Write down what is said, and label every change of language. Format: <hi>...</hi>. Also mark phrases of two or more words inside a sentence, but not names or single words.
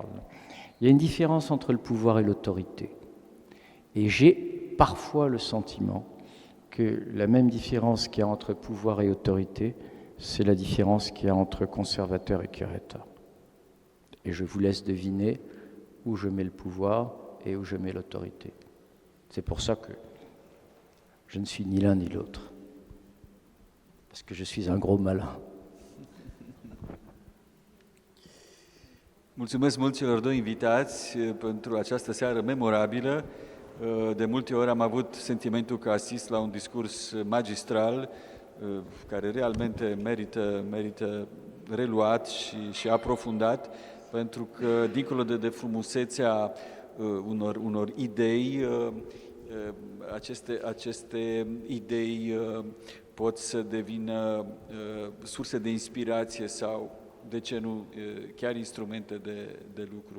<fr>Il y a une différence entre le pouvoir et l'autorité. Et j'ai parfois le sentiment que la même différence qu'il y a entre pouvoir et autorité, c'est la différence qu'il y a entre conservateur et curateur. Et je vous laisse deviner où je mets le pouvoir et où je mets l'autorité. C'est pour ça que je ne suis ni l'un ni l'autre. Parce que je suis un gros malin.</fr> <ro>Mulțumesc mult celor doi invitați pentru această seară memorabilă. De multe ori am avut sentimentul că asist la un discurs magistral care realmente merită reluat și aprofundat, pentru că, dincolo de frumusețea unor idei, aceste idei pot să devină surse de inspirație sau, de ce nu, chiar instrumente de lucru.</ro>